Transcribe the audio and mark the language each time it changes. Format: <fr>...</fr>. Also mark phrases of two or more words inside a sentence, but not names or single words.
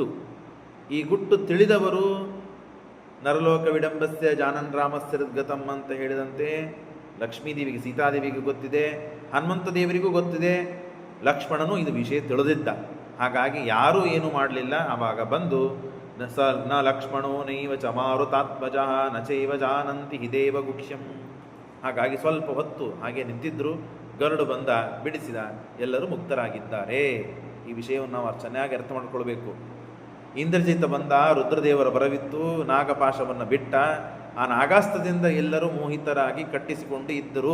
<kn>ಈ ಗುಟ್ಟು ತಿಳಿದವರು</kn> <sa>ನರಲೋಕ ವಿಡಂಬಸ್ಯ ಜಾನನ್ ರಾಮಸ್ಯ ಗತಂ</sa> <kn>ಅಂತ ಹೇಳಿದಂತೆ ಲಕ್ಷ್ಮೀದೇವಿಗೆ, ಸೀತಾದೇವಿಗೆ ಗೊತ್ತಿದೆ, ಹನುಮಂತ ದೇವರಿಗೂ ಗೊತ್ತಿದೆ, ಲಕ್ಷ್ಮಣನು ಇದು ವಿಷಯ ತಿಳಿದಿದ್ದ. ಹಾಗಾಗಿ ಯಾರೂ ಏನೂ ಮಾಡಲಿಲ್ಲ. ಆವಾಗ ಬಂದು</kn> <sa>ನ ಲಕ್ಷ್ಮಣೋ ನೈವ ಚ ಮಾರುತಾತ್ಮಜ ನ ಚೈವ ಜಾನಂತಿ ಹಿ ದೇವಗುಖ್ಯಂ.</sa> <kn>ಹಾಗಾಗಿ ಸ್ವಲ್ಪ ಹೊತ್ತು ಹಾಗೆ ನಿಂತಿದ್ರು. ಗರುಡು ಬಂದ, ಬಿಡಿಸಿದ, ಎಲ್ಲರೂ ಮುಕ್ತರಾಗಿದ್ದಾರೆ. ಈ ವಿಷಯವನ್ನು ನಾವು ಚೆನ್ನಾಗಿ ಅರ್ಥ ಮಾಡಿಕೊಳ್ಬೇಕು. ಇಂದ್ರಜಿತ ಬಂದ, ರುದ್ರದೇವರ ಬರವಿತ್ತು, ನಾಗಪಾಶವನ್ನು ಬಿಟ್ಟ. ಆ ನಾಗಾಸ್ತ್ರದಿಂದ ಎಲ್ಲರೂ ಮೋಹಿತರಾಗಿ ಕಟ್ಟಿಸಿಕೊಂಡು ಇದ್ದರು.</kn>